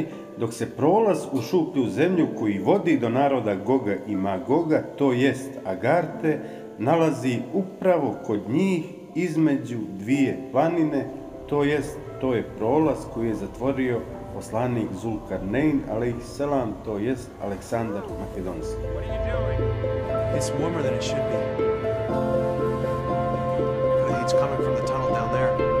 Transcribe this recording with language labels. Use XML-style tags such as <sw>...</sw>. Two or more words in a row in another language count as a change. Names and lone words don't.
<bs>dok se prolaz u šuplju zemlju koji vodi do naroda Goga i Magoga, to jest Agarte, nalazi upravo kod njih između dvije planine, to je prolaz koji je zatvorio poslanik Zulkarnein, alejselam, to jest Aleksandar Makedonski.</bs> <en>It's warmer than it should be. It's coming from the tunnel down there.</en>